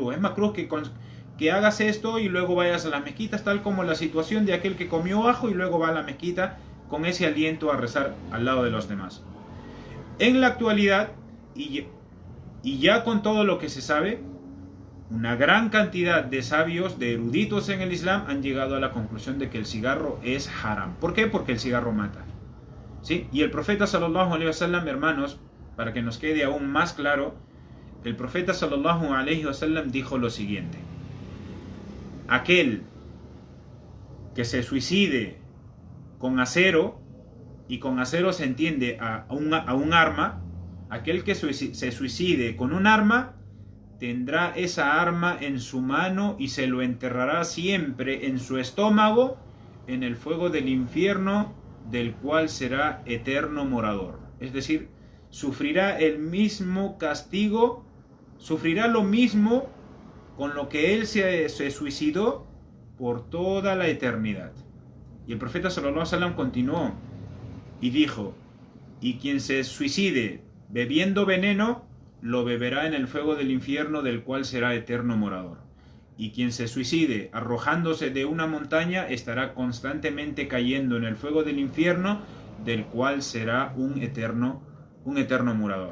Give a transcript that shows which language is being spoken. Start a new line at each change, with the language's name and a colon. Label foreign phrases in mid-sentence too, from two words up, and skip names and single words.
Spanish: Es makruh que hagas esto y luego vayas a las mezquitas, tal como la situación de aquel que comió ajo y luego va a la mezquita con ese aliento a rezar al lado de los demás. En la actualidad, y ya con todo lo que se sabe, una gran cantidad de sabios, de eruditos en el Islam, han llegado a la conclusión de que el cigarro es haram. ¿Por qué? Porque el cigarro mata. ¿Sí? Y el profeta
Arabic: صلى الله عليه وسلم,
Spanish: hermanos, para que nos quede aún más claro, el profeta
Arabic: صلى الله عليه وسلم
Spanish: dijo lo siguiente: aquel que se suicide con acero, y con acero se entiende a un arma, aquel que se suicide con un arma, tendrá esa arma en su mano y se lo enterrará siempre en su estómago, en el fuego del infierno, del cual será eterno morador. Es decir, sufrirá el mismo castigo, sufrirá lo mismo con lo que él se suicidó por toda la eternidad. Y el profeta
Arabic: صلى الله عليه وسلم
Spanish: continuó y dijo: y quien se suicide bebiendo veneno, lo beberá en el fuego del infierno, del cual será eterno morador. Y quien se suicide arrojándose de una montaña, estará constantemente cayendo en el fuego del infierno, del cual será un eterno morador.